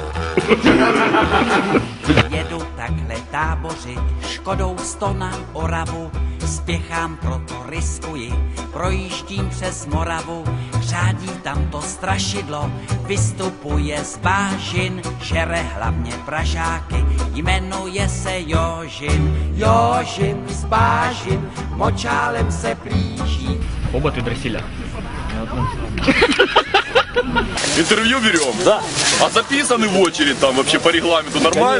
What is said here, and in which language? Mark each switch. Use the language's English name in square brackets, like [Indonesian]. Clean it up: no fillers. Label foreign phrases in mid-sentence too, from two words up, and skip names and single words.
[Czech] Jedu takhle tábořit, Škodou 100 na Oravu, spěchám, proto riskuji, projíždím přes Moravu, řádí tam to strašidlo, vystupuje z bážin, žere hlavně pražáky, jmenuje se Jožin. Jožin z bážin, močálem se plíží. Оба ты дросиля. [Russian] Интервью берем? Да. А записаны в очередь там вообще по регламенту нормально?